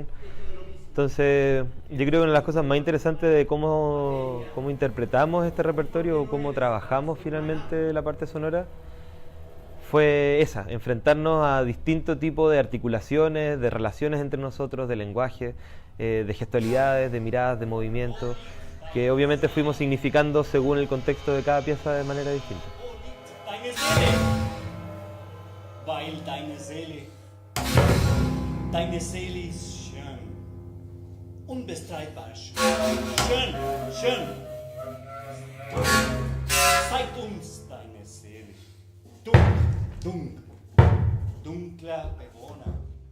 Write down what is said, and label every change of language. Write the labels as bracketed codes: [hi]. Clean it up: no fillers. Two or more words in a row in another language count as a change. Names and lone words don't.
[es] Entonces, yo creo que una de las cosas más interesantes de cómo interpretamos este repertorio o cómo trabajamos finalmente la parte sonora fue esa, enfrentarnos a distintos tipos de articulaciones, de relaciones entre nosotros, de lenguaje, de gestualidades, de miradas, de movimientos, que obviamente fuimos significando según el contexto de cada pieza de manera distinta. [de] Deine Seele ist schön, unbestreitbar schön, schön, schön. Zeig uns deine Seele, dunkler Bewohner.